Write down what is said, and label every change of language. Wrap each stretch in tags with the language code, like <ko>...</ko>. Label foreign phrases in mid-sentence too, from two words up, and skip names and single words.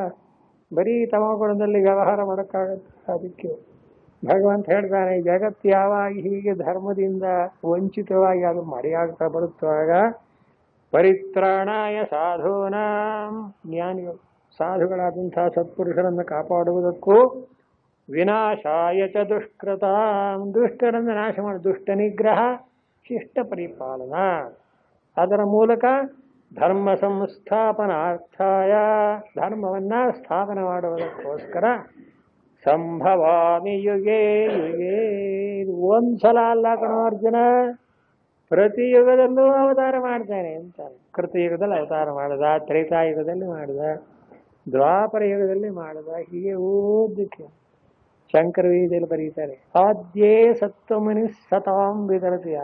<kn>ಬರೀ ತಮೋಗುಣದಲ್ಲಿ ವ್ಯವಹಾರ ಮಾಡೋಕ್ಕಾಗತ್ತೆ? ಅದಕ್ಕೆ ಭಗವಂತ ಹೇಳ್ತಾನೆ, ಜಗತ್ತು ಯಾವಾಗ ಹೀಗೆ ಧರ್ಮದಿಂದ ವಂಚಿತವಾಗಿ ಅದು ಮರೆಯಾಗ್ತಾ ಬರುತ್ತಾಗ</kn> <sa>ಪರಿತ್ರಾಣಾಯ ಸಾಧೂನಾಂ,</sa> <kn>ಜ್ಞಾನಿಗಳು ಸಾಧುಗಳಾದಂತಹ ಸತ್ಪುರುಷರನ್ನು ಕಾಪಾಡುವುದಕ್ಕೂ,</kn> <sa>ವಿನಾಶಾಯ ಚ ದುಷ್ಕೃತಾಂ,</sa> <kn>ದುಷ್ಟರನ್ನು ನಾಶ ಮಾಡಿ, ದುಷ್ಟ ನಿಗ್ರಹ ಶಿಷ್ಟ ಪರಿಪಾಲನ, ಅದರ ಮೂಲಕ</kn> <sa>ಧರ್ಮ ಸಂಸ್ಥಾಪನಾರ್ಥಾಯ,</sa> <kn>ಧರ್ಮವನ್ನ ಸ್ಥಾಪನೆ ಮಾಡುವುದಕ್ಕೋಸ್ಕರ</kn> <sa>ಸಂಭವಾಮಿ ಯುಗೇ ಯುಗೇ.</sa> <kn>ಒಂದ್ಸಲ ಅಲ್ಲ ಕಣೋ ಅರ್ಜುನ, ಪ್ರತಿ ಯುಗದಲ್ಲೂ ಅವತಾರ ಮಾಡ್ತಾನೆ ಅಂತ. ಕೃತಯುಗದಲ್ಲಿ ಅವತಾರ ಮಾಡಿದ, ತ್ರೇತಾಯುಗದಲ್ಲಿ ಮಾಡಿದ, ದ್ವಾಪರ ಯುಗದಲ್ಲಿ ಮಾಡಿದ, ಹೀಗೆ ಓದಕ್ಕೆ ಶಂಕರ ವಿಜಯದಲ್ಲಿ ಬರೀತಾರೆ. ಆದ್ಯೇ ಸತ್ವಮನಿ ಸತಾಂ ವಿದರತಿಯ.</kn>